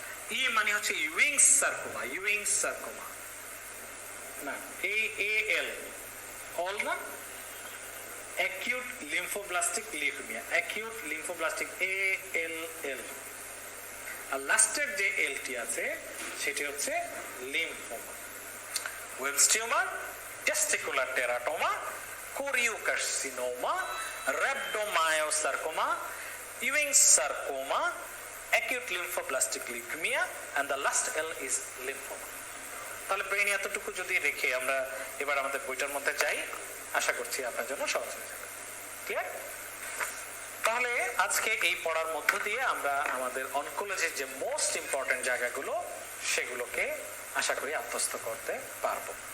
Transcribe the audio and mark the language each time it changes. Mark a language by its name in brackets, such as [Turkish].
[Bangla] ই মানে হচ্ছে ইউইংস sarcoma, ইউইংস sarcoma না, AAL অল না, acute lymphoblastic leukaemia, acute lymphoblastic ALL। আর লাস্টের যে এলটি আছে সেটি হচ্ছে lymphoma. [English] Wilms tumour, testicular teratoma, choriocarcinoma, rhabdomyosarcoma, Ewing's sarcoma, acute lymphoblastic leukemia, and the last L is lymphoma. [Bangla] তাহলে ব্রেইনে এতটুকু যদি রেখে আমরা এবার আমাদের বইটার মধ্যে যাই, আশা করছি আপনার জন্য সহজ হয়ে যাবে। ক্লিয়ার? তাহলে আজকে এই পড়ার মধ্য দিয়ে আমরা আমাদের অনকোলজির যে মোস্ট ইম্পর্টেন্ট জায়গাগুলো সেগুলোকে আশা করি আত্মস্থ করতে পারবো।